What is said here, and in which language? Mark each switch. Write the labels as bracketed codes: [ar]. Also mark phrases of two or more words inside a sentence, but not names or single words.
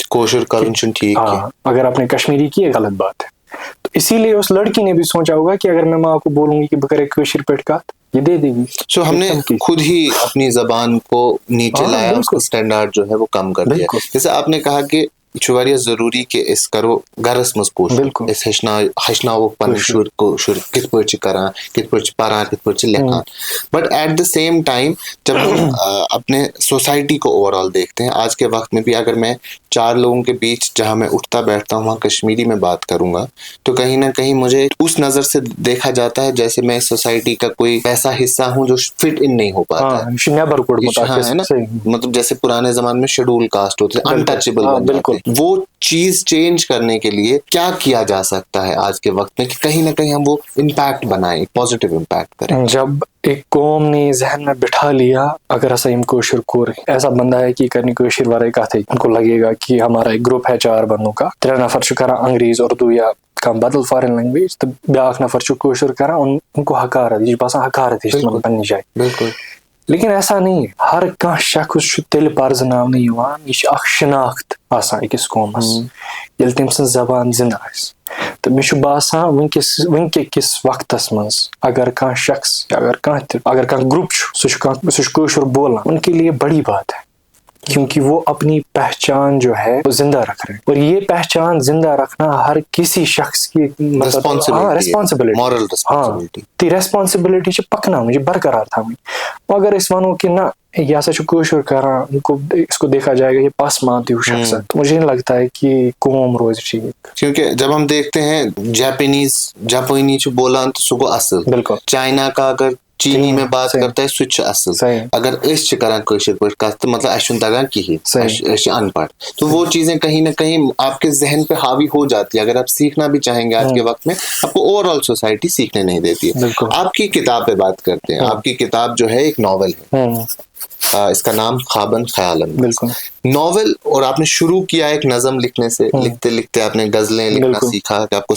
[ks] کوشر کرن ٹھیک [ur] ہاں اگر آپ نے کشمیری کی یہ غلط بات ہے تو اسی لیے اس لڑکی نے بھی سوچا ہوگا کہ اگر میں ماں کو بولوں گی کہ بکرے کوشر پیٹ کا یہ دے دے گی سو ہم نے خود ہی اپنی زبان کو نیچے لایا اس کا سٹینڈارڈ جو ہے وہ کم کر دیا جیسے آپ نے کہا کہ [ks] چھُ واریاہ ضروری کہ أسۍ کرو گرس منٛز کوشر أسۍ ہیٚچھناوو پنٕنۍ شُرۍ کٲشُر کِتھ پٲٹھۍ چھِ کران کِتھ پٲٹھۍ چھِ پران کِتھ پٲٹھۍ چھِ لیکھان [en] but at the same time [ur] جب ہم اپنے سوسائٹی کو [en] over all [ur] دیکھتے ہیں آج کے وقت میں بھی اگر میں 4 لوگوں کے بیچ جہاں میں اٹھتا بیٹھتا ہوں وہاں کشمیری میں بات کروں گا تو کہیں نہ کہیں مجھے اس نظر سے دیکھا جاتا ہے جیسے میں سوسائٹی کا کوئی ایسا حصہ ہوں جو [en] fit in [ur] نہیں ہو پاتا ہے نا مطلب جیسے پرانے زمانے میں [en] scheduled caste [ur] ہوتے ہیں انٹچیبل بن جاتے ہیں وہ چیز چینج کرنے کے لیے کیا کیا جا سکتا ہے آج کے وقت میں کہ کہیں نہ کہیں ہم وہ امپیکٹ بنائیں [en] positive impact [ur] کریں جب ایک قوم نے ذہن میں بٹھا لیا اگر [ks] ہسا یم کوشر کور [ur] ایسا بندہ ہے کہ [ks] کرنی کوشر ورائے کتھ [ur] ان کو لگے گا کہ ہمارا ایک گروپ ہے 4 بندوں کا [ks] 3 نفر چھِ کران انگریز اردو یا کانٛہہ بدل [en] foreign language [ur] تو [ks] بیاکھ نفر چھُ کوشر کران [ur] ان کو حقارت [ks] یہ باسان حقارت ہش پننہِ جایہِ [ur] بالکل [ks] لیکن ایسا نہیں ہے ہر کانٛہہ شخص چھُ تیٚلہِ پرزناونہٕ یِوان یہ چھِ اکھ شناخت آسان أکِس قومس ییٚلہِ تٔمۍ سٕنٛز زبان زندٕ آسہِ تہٕ مےٚ چھُ باسان وٕنکٮ۪کِس وقتس منٛز اگر کانٛہہ شخص اگر کانٛہہ گروپ چھُ سُہ چھُ کٲشُر بولان [ur] ان کے لیے بڑی بات ہے کیونکہ وہ اپنی پہچان جو ہے وہ زندہ رکھ رہے ہیں اور یہ پہچان زندہ رکھنا ہر کسی شخص کی [ks] ریسپانسبلٹی چھِ پکناوٕنۍ یہ برقرار تھاوٕنۍ اگر أسۍ ونو کہ نہ یہ ہسا چھُ کٲشُر کران [ur] اس کو دیکھا جائے گا یہ پسماندہ ہیوٗ شخص ہے مجھے نہیں لگتا ہے کہ قوم [ks] روزِ ٹھیک [ur] کیونکہ جب ہم دیکھتے ہیں [ks] جاپانی چھُ بولان تو سُہ گوٚو اصل [ur] بالکل چائنا کا اگر چینی میں بات کرتا ہے [ks] سُہ تہِ چھُ اصل اگر أسۍ چھِ کران کٲشِر پٲٹھۍ کتھ تہٕ مطلب اَسہِ چھُنہٕ تگان کِہیٖنۍ أسۍ چھِ ان پڑھ [ur] تو وہ چیزیں کہیں نہ کہیں آپ کے ذہن پہ حاوی ہو جاتی ہے اگر آپ سیکھنا بھی چاہیں گے آج کے وقت میں آپ کو [en] over all [ur] سوسائٹی سیکھنے نہیں دیتی ہے آپ کی کتاب پہ بات کرتے ہیں آپ کی کتاب جو ہے ایک ناول ہے اس کا نام خواباً خیالاً ناول اور آپ نے شروع کیا ایک نظم لکھنے سے لکھتے لکھتے آپ نے غزلیں لکھنا سیکھا کہ آپ کو